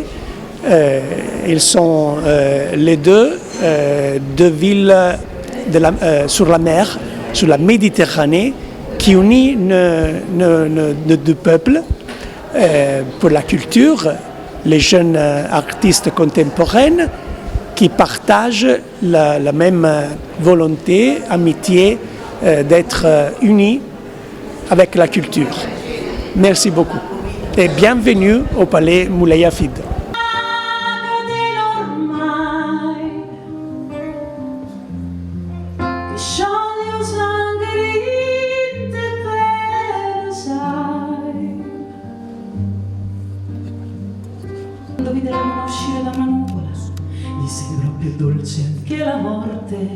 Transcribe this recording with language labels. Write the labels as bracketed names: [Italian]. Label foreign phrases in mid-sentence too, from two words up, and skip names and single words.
[French] Ils sont les deux villes sur la mer, sur la Méditerranée, qui unit deux peuples pour la culture, les jeunes artistes contemporains qui partagent la même volonté, amitié d'être unis avec la culture. Merci beaucoup et bienvenue au Palais Moulay Hafid. [Italian] Quando vide la luna uscire da una nuvola, gli sembrò più dolce anche la morte.